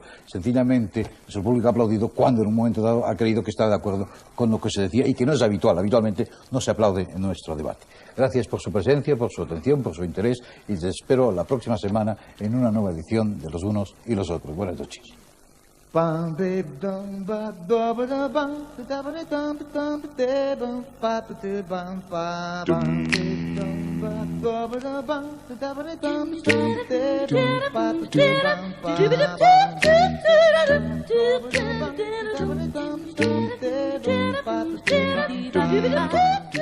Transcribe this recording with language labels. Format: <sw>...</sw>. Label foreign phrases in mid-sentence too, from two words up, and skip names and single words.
<es>Sencillamente, nuestro público ha aplaudido cuando en un momento dado ha creído que está de acuerdo con lo que se decía y que no es habitual. Habitualmente no se aplaude en nuestro debate. Gracias por su presencia, por su atención, por su interés y les espero la próxima semana en una nueva edición de Los Unos y los Otros. Buenas noches. Bum baby dum ba da ba da bum da ba da dum dum da bum ba ba da bum ba bum dum ba da ba da bum da ba da dum dum da bum ba ba da bum ba bum</es>